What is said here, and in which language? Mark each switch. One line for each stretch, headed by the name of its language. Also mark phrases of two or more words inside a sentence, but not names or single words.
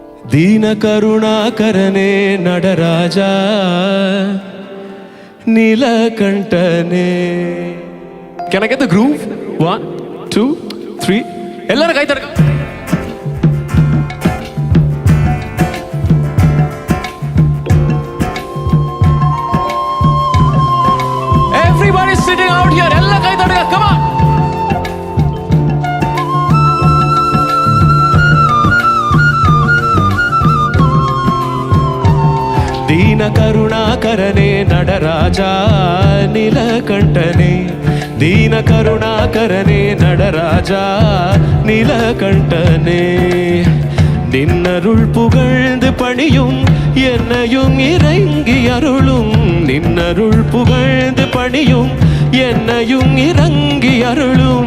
Tamil: தீன கருணாகரனே நடராஜா நீலகண்டனே.
English: Can I get the groove? 1, 2, 3
Kannada: ಎಲ್ಲರೂ ಕೈ ತಡ್ಕ.
English: Everybody sitting out here
Kannada: ಎಲ್ಲ ಕೈ ತಡ್ಕ.
English: Come on.
Tamil: தீன கருணாகரனே நடராஜா நீலகண்டனே. ದೀನ கருணாகரனே நடராஜா நீலகண்டனே. நின்னருள் புகழ்ந்து பணியும் என்னையும் இறங்கி அருளும். நின்னருள் புகழ்ந்து பணியும் என்னையும் இறங்கி அருளும்.